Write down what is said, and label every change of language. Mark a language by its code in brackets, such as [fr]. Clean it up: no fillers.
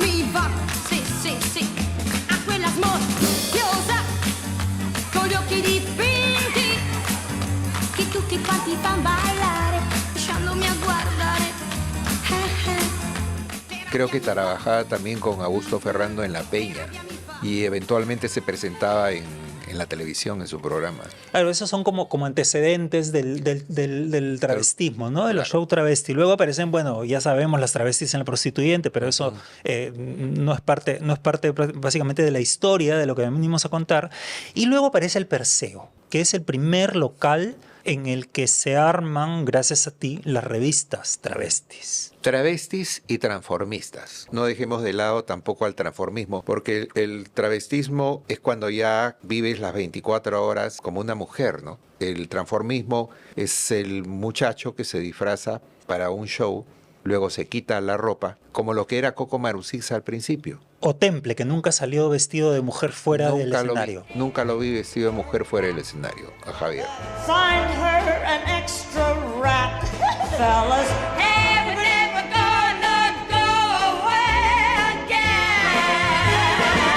[it] fa, sì, sì, sì, a quella smorfiosa, con gli occhi dipinti, che tutti quanti fan ballare, lasciandomi a guardare. [es] Creo que trabajaba también con Augusto Ferrando en La Peña y eventualmente se presentaba en la televisión, en su programa. Claro, esos son como antecedentes del travestismo, ¿no? De los Claro. shows travesti. Luego aparecen, bueno, ya sabemos, las travestis en La Prostituyente, pero eso no es parte básicamente de la historia, de lo que venimos a contar. Y luego aparece el Perseo, que es el primer local en el que se arman, gracias a ti, las revistas travestis. Travestis y transformistas. No dejemos de lado tampoco al transformismo, porque el travestismo es cuando ya vives las 24 horas como una mujer, ¿no? El transformismo es el muchacho que se disfraza para un show, luego se quita la ropa, como lo que era Coco Marusix al principio. O Temple, que nunca salió vestido de mujer fuera del escenario. Nunca lo vi vestido de mujer fuera del escenario, a Javier. [en] Find her an extra rat, fellas. Never, never gonna go away again.